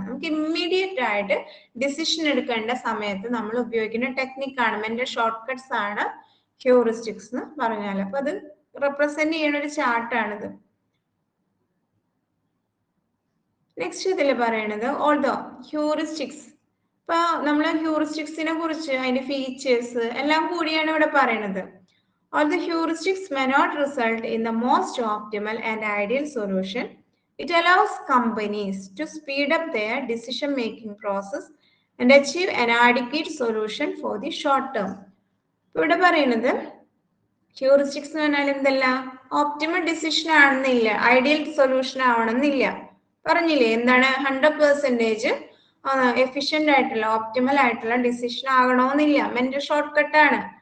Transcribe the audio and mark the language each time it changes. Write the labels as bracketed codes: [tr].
[ml] നമുക്ക് ഇമ്മീഡിയറ്റ് ആയിട്ട് ഡിസിഷൻ എടുക്കേണ്ട സമയത്ത് നമ്മൾ ഉപയോഗിക്കുന്ന ടെക്നിക്കാണ്, മെന്റൽ ഷോർട്ട് കട്ട്സ് ആണ് ഹ്യൂറിസ്റ്റിക്സ് എന്ന് പറഞ്ഞാൽ. അപ്പൊ അത് റെപ്രസെന്റ് ചെയ്യുന്ന ഒരു ചാർട്ടാണിത്. നെക്സ്റ്റ് ഇതിൽ പറയണത് ഓൾദോ ഹ്യൂറിസ്റ്റിക്സ്. ഇപ്പൊ നമ്മൾ ഹ്യൂറിസ്റ്റിക്സിനെ കുറിച്ച് അതിന്റെ ഫീച്ചേഴ്സ് എല്ലാം കൂടിയാണ് ഇവിടെ പറയണത്. [en] Although heuristics may not result in the most optimal and ideal solution, it allows companies to speed up their decision-making process and achieve an adequate solution for the short term. [ml] ഇവിടെ പറയുന്നത് heuristics എന്ന് പറഞ്ഞാൽ എന്തല്ല, optimal decision ആണെന്നില്ല, ideal solution ആവണമെന്നില്ല. പറഞ്ഞില്ലേ എന്താണ്, 100% efficient ആയിട്ടുള്ള optimal ആയിട്ടുള്ള ഡിസിഷൻ ആകണമെന്നില്ല, മെന്റൽ ഷോർട്ട് കട്ടാണ്.